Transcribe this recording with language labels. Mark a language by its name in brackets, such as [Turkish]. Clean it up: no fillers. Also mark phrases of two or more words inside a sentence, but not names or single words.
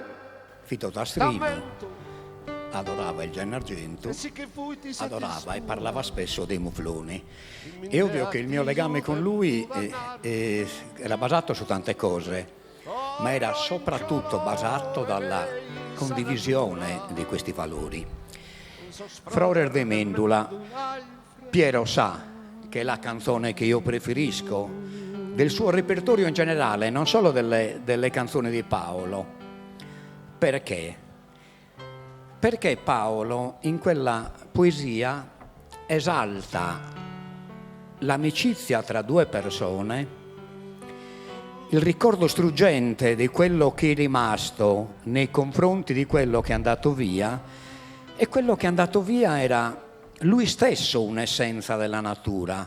[Italian] Fito Tastrino adorava il Gennargentu, adorava e parlava spesso dei mufloni. È ovvio che il mio legame con lui era basato su tante cose, ma era soprattutto basato dalla condivisione di questi valori. Frorer de Mendula, Piero sa che è la canzone che io preferisco del suo repertorio in generale, non solo delle canzoni di Paolo. Perché? Perché Paolo in quella poesia esalta l'amicizia tra due persone, il ricordo struggente di quello che è rimasto nei confronti di quello che è andato via, e quello che è andato via era lui stesso, un'essenza della natura.